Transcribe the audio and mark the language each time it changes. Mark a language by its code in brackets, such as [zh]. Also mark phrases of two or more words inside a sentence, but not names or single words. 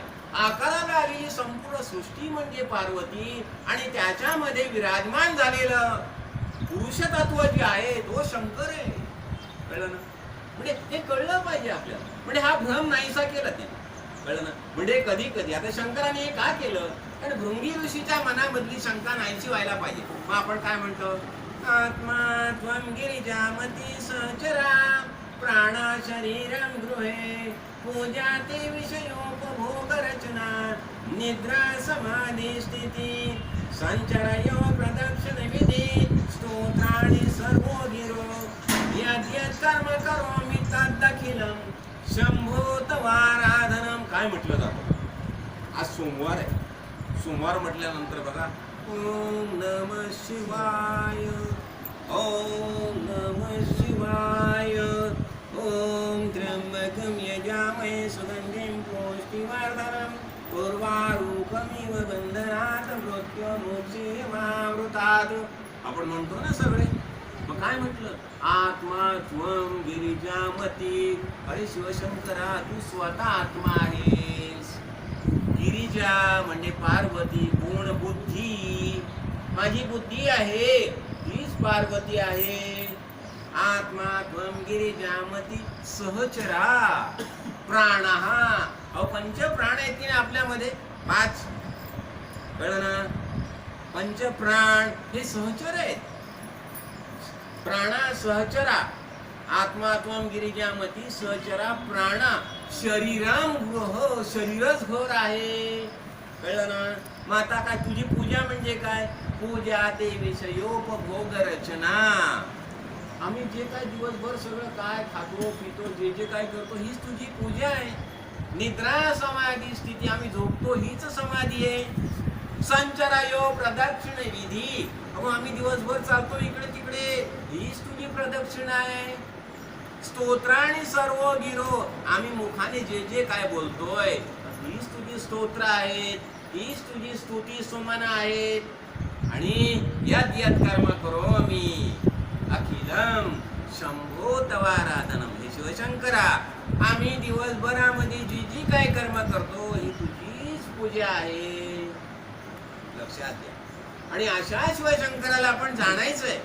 [mr] आकाराला आलेली संपूर्ण सृष्टी म्हणजे पार्वती, आणि त्याच्यामध्ये विराजमान झालेलं पुरुष तत्व जे आहे तो शंकर आहे. कळलं ना? म्हणजे हे कळलं पाहिजे आपल्याला. म्हणजे हा भ्रम नाहीसा केला त्याने. कळलं ना? म्हणजे कधी कधी आता शंकराने हे का केलं? कारण भृंगी ऋषीच्या मनामधली शंका नाहीशी व्हायला पाहिजे. मग आपण काय म्हणतो? [sa] आत्मा त्वं गिरिजामती सहचरा प्राणा शरीरं गृहे पूजाते विषयोपभोग रचना निद्रा समाधी स्थिती संचरयो प्रदक्षिण विधी स्तोत्राणि सर्वो गिरो यद्यत् कर्म करोमि तद्दखिलं शंभो तवाराधनम. [mr] काय म्हटलं जातं? आज सोमवार आहे. सोमवार म्हटल्यानंतर बघा, [sa] ओम नमः शिवाय, ओम नमः शिवाय, ओम त्र्यंबकं यजामहे सुगंधिं पुष्टिवर्धनम् उर्वारुकमिव बंधनात् मृत्युमुक्षीयमामृतात्. [mr] आपण म्हणतो ना सगळे. मग काय म्हटलं? [sa] आत्मा त्वं गिरिजामती. [mr] अरे शिवशंकरा, तू स्वतः आत्मा आहेस. गिरिजा म्हणजे पार्वती. गुण बुद्धी, माझी बुद्धी आहे हीच पार्वती आहे. [sa] आत्मा त्वं गिरिजामती सहचरा प्राणः. [mr] पंच प्राण आहेत की आपल्यामध्ये 5. कळलं ना? पंच प्राण हे सहचर आहेत. [sa] प्राणा सहचरा. आत्मा त्वं गिरिजामती सहचरा प्राणा शरीरं गृह. [mr] शरीरच घर आहे. कळलं ना? मग आता काय तुझी पूजा म्हणजे काय? [sa] पूजा ते विषयोपभोग रचना. [mr] आम्ही जे काय दिवसभर सगळं काय खातो पितो, जे जे काय करतो, हीच तुझी पूजा आहे. [sa] निद्रा समाधी स्थिती, [mr] आम्ही झोपतो हीच समाधी आहे. [sa] संचरायो प्रदक्षिण विधी, [mr] आम्ही दिवसभर चालतो इकडे तिकडे, हीच तुझी प्रदक्षिणा आहे. [sa] स्तोत्राणी सर्व गिरो, [mr] आम्ही मुखाने जे जे काय बोलतोय हीच तुझी स्तोत्र आहेत, हीच तुझी स्तुती सुमन आहेत. [sa] आणि यद यद कर्म करो मी अखिलम शंभो तवाराधनम. [mr] हे शिवशंकरा, आम्ही दिवसभरामध्ये जी जी काय कर्म करतो ही तुझीच पूजा आहे. लक्षात घ्या. आणि अशा शिवशंकराला आपण जाणायचंय.